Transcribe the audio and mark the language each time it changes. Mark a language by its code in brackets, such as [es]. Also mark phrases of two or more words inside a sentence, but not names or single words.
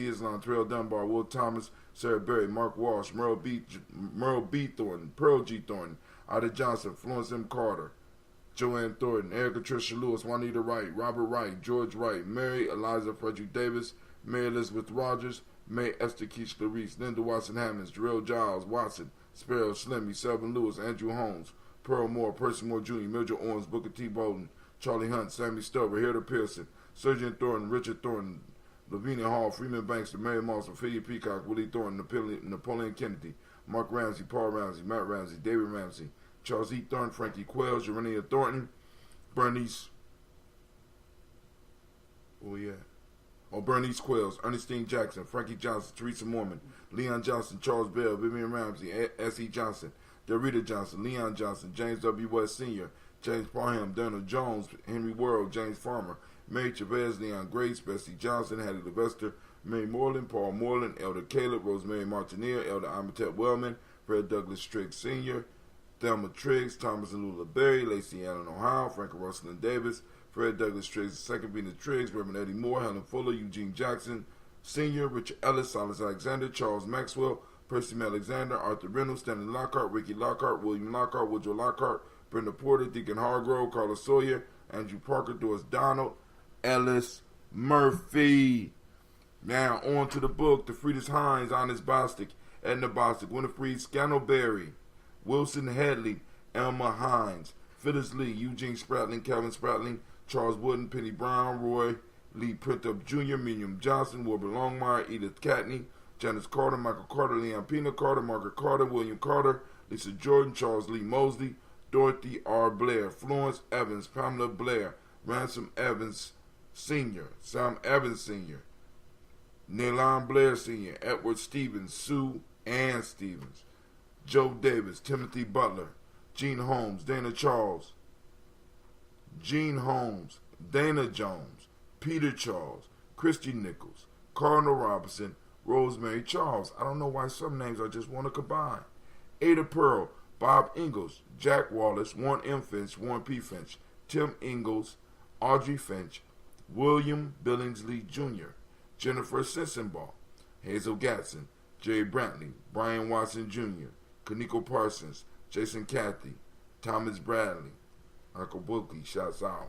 [en] Islam, Terrell Dunbar, Will Thomas, Sarah Berry, Mark Walsh, Merle B. Thornton, Pearl G. Thornton, Ida Johnson, Florence M. Carter, Joanne Thornton, Erica Tricia Lewis, Juanita Wright, Robert Wright, George Wright, Mary Eliza Frederick Davis, Mary Elizabeth Rogers, May Esther Keach Clarice, Linda Watson Hammonds, Jarrell Giles, Watson, Sparrow Slimmy, Selvin Lewis, Andrew Holmes, Pearl Moore, Percy Moore Jr., Mildred Owens, Booker T. Bowden, Charlie Hunt, Sammy Stover, Hilda Pearson, Surgeon Thornton, Richard Thornton, Lavinia Hall, Freeman Banks, Mary Moss, Ophelia Peacock, Willie Thornton, Napoleon Kennedy, Mark Ramsey, Paul Ramsey, Matt Ramsey, David Ramsey, Charles E. Thornton, Frankie Quells, Urania Thornton, Bernice, Bernice Quells, Ernestine Jackson, Frankie Johnson, Teresa Mormon, Leon Johnson, Charles Bell, Vivian Ramsey, S.E. Johnson, Dorita Johnson, Leon Johnson, James W. West Sr., James Parham, Donald Jones, Henry Worrell, James Farmer, Mary Chavez, Leon Grace, Bessie Johnson, Hattie Levester, Mary Moreland, Paul Moreland, Elder Caleb, Rosemary Martineer, Elder Amatet Wellman, Fred Douglas Triggs Sr., Thelma Triggs, Thomas and Lula Berry, Lacey Allen Ohio, Frank Russell and Davis, Fred Douglas Triggs II, Venus Triggs, Reverend Eddie Moore, Helen Fuller, Eugene Jackson Sr., Richard Ellis, Silas Alexander, Charles Maxwell, Percy Alexander, Arthur Reynolds, Stanley Lockhart, Ricky Lockhart, William Lockhart, Woodrow Lockhart, Brenda Porter, Deacon Hargrove, Carlos Sawyer, Andrew Parker, Doris Donald, Ellis Murphy. Now on to the book. The Friedrich Hines, Honest Bostic, Edna Bostic, Winifred Scanoberry, Wilson Headley, Elma Hines, Phyllis Lee, Eugene Spratling, Calvin Spratling, Charles Wooden, Penny Brown, Roy Lee Printup Jr., Miriam Johnson, Wilbur Longmire, Edith Catney, Janice Carter, Michael Carter, Leon Pina Carter, Margaret Carter, William Carter, Lisa Jordan, Charles Lee Mosley, Dorothy R. Blair, Florence Evans, Pamela Blair, Ransom Evans Sr., Sam Evans Sr., Nylon Blair Sr., Edward Stevens, Sue Ann Stevens, Joe Davis, Timothy Butler, Gene Holmes, Dana Charles, Gene Holmes, Dana Jones, Peter Charles, Christy Nichols, Cardinal Robinson, Rosemary Charles. I don't know why some names I just want to combine. Ada Pearl, Bob Ingalls, Jack Wallace, Warren M. Finch, Warren P. Finch, Tim Ingalls, Audrey Finch, William Billingsley Jr., Jennifer Sensenbaugh, Hazel Gatson, Jerry Brantley, Brian Watson Jr., Kaniko Parsons, Jason Cathy, Thomas Bradley, Uncle Bookie, shouts out.